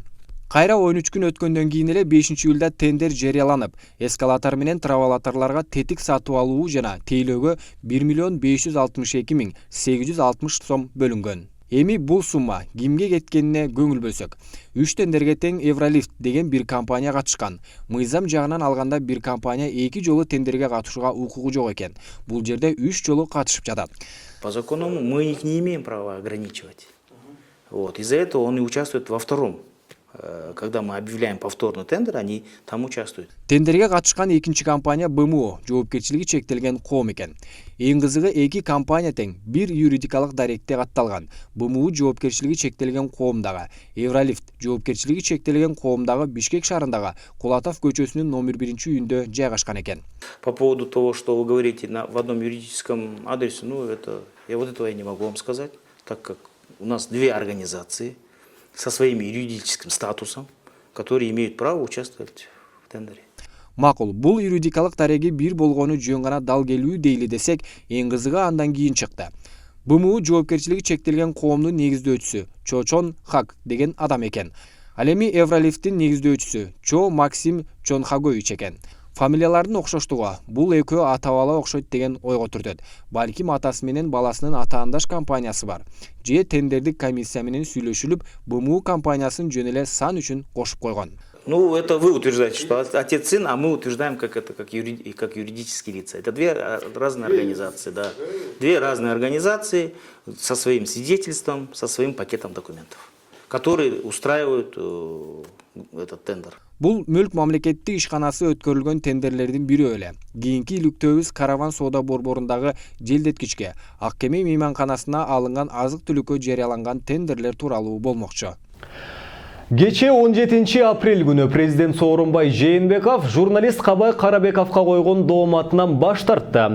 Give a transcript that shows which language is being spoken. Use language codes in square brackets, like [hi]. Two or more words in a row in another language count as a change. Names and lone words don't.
[ky] Кайра 13 күн өткөндөн кийин эле 5 июлда тендер жарыяланып, эскалатор менен травалаторлорго тетик сатып алуу жана тейлөөгө 1 миллион 562 миң 860 сом бөлүнгөн. Эми бул сумма кимге кеткенине көңүл бөлсөк, 3 тендерге тең Евролифт деген бир компания катышкан. Мыйзам жагынан алганда бир компания 2 жолу тендерге катышууга укугу жок экен. Бул жерде 3 жолу катышып жатат. [ru] По закону мы их не имеем права ограничивать. Вот. Из-за этого он и участвует во втором. Когда мы объявляем повторный тендер, они там участвуют. [ky] Тендерге катышкан экинчи компания БМУ, жоопкерчилиги чектелген коом экен. Эң кызыгы, 2 компания тең бир юридикалык даректе катталган. БМУ жоопкерчилиги чектелген коомдагы, Евролифт жоопкерчилиги чектелген коомдагы Бишкек шаарындагы Кулатов көчөсүнүн номер 1-үйүндө жайгашкан экен. [ru] По поводу того, что вы говорите в одном юридическом адресе, я вот этого я не могу вам сказать, так как у нас 2 организации со своим юридическим статусом, которые имеют право участвовать в тендере. [ky] Макул, бул юридикалык дареги бир болгону жөн гана дал келүү дейли десек, эң кызыгы андан кийин чыкты. БМУ жоопкерчилиги чектелген коомдун негиздөөчүсү Чочон Хак деген адам экен. Ал эми Евролифттин негиздөөчүсү Чо Максим Чонхагович экен. Фамилиялардын окшоштугу бул экөө ата-бала окшойт деген ойго түртөт. Балким атасы менен баласынын атаандаш компаниясы бар. Же тендердик комиссия менен сүйлөшүлүп, БМУ компаниясын жөн эле сан үчүн кошуп койгон. [ru] Ну, это вы утверждаете, что отец-сын, а мы утверждаем, как юридические лица. Это две разные организации, да. Две разные организации со своим свидетельством, со своим пакетом документов, которые устраивают этот тендер. [ky] Бул Мүлк мамлекеттик ишканасы өткөрүлгөн тендерлердин бири эле. Кийинки иликтөөбүз Караван соода борборундагы желдеткичке, Ак Кеме мейманканасына алынган азык-түлүккө жарыяланган тендерлер тууралуу болмокчу. Кече 17 апрель күнү президент Сооронбай Жээнбеков журналист Кабай Карабековго койгон дооматынан баш тартты.